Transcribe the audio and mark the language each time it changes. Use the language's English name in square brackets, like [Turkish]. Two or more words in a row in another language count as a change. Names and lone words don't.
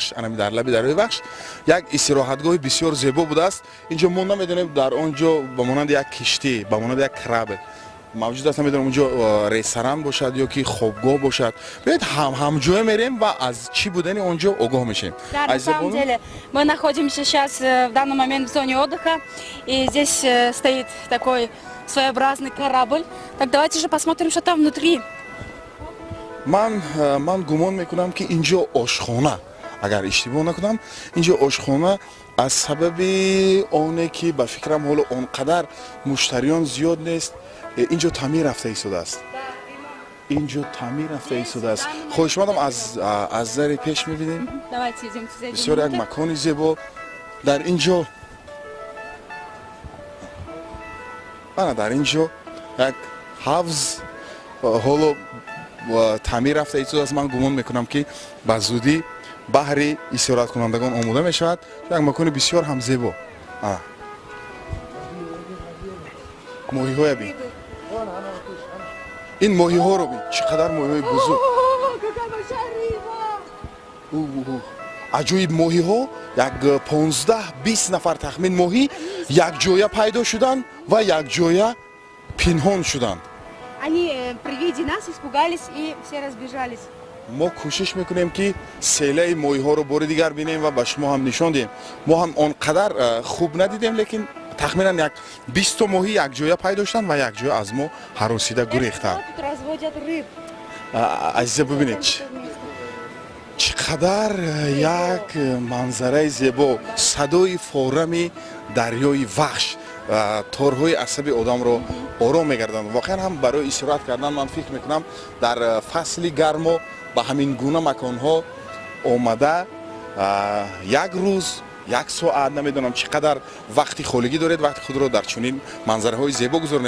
[Tajik] Ана дар лаби дарёи вахш як истироҳатгоҳи бисёр зебо будааст. Инҷо мо намедонем дар он ҷо ба монанди як киштӣ, ба монанди як крабел мавҷуд аст. Намедонем онҷо ресторан бошад ё ки хобгоҳ бошад. Беёед ҳамҷое мерем ва аз чӣ будани он ҷо огоҳ мешавем. [Russian] Да, на самом деле, мы находимся сейчас в данный момент в зоне отдыха, и здесь стоит такой своеобразный корабль. Так давайте же посмотрим, что там внутри. [Tajik] ман гумон мекунам ки инҷо ошхона, агар иштибоҳ накунам, инҷо ошхона аз сабаби оне ки ба фикрам ҳоло он қадар муштариён зиёд нест, инҷо таъмир рафта истодааст. инҷо таъмир рафта истодааст. хоҳишмандам аз зари пеш мебинем. [Russian] Давайте идем сюда. [Tajik] бисёр як макони зебо дар инҷо. ана дар инҷо як ҳавз ҳоло таъмир рафта истодааст. ман гумон мекунам ки ба зудӣ баҳри истироҳаткунандагон омода мешавад. як макони бисёр ҳам зебо. моҳиҳоя бин. ин моҳиҳоро бин, чӣ қадар моҳиҳои бузург. аҷоиб моҳиҳо як 15-20 нафар тахмин моҳӣ якҷоя пайдо шуданд ва якҷоя пинҳон шуданд. [Russian] Они при виде нас испугались и все разбежались. [Tajik] мо кӯшиш мекунем ки селаи моҳиҳоро бори дигар бинем ва ба шумо ҳам нишон диҳем. мо ҳам он қадар хуб надидем, лекин тахминан як 20 моҳӣ якҷоя пайдо шуданд ва якҷоя аз мо ҳаросида гурехтанд. [Russian] Тут разводят рыб. [Tajik] азиза бибинед чӣ қадар як манзараи зебо, садои форами дарёи вахш торҳои асаби одамро ором мегарданд. воқеан ҳам барои истироҳат кардан ман фикр мекунам дар фасли гармо ба ҳамин гуна маконҳо омада як рӯз, як соат, намедонам чӣ қадар вақти холигӣ доред, вақти худро дар чунин манзараҳои зебо гузаронед.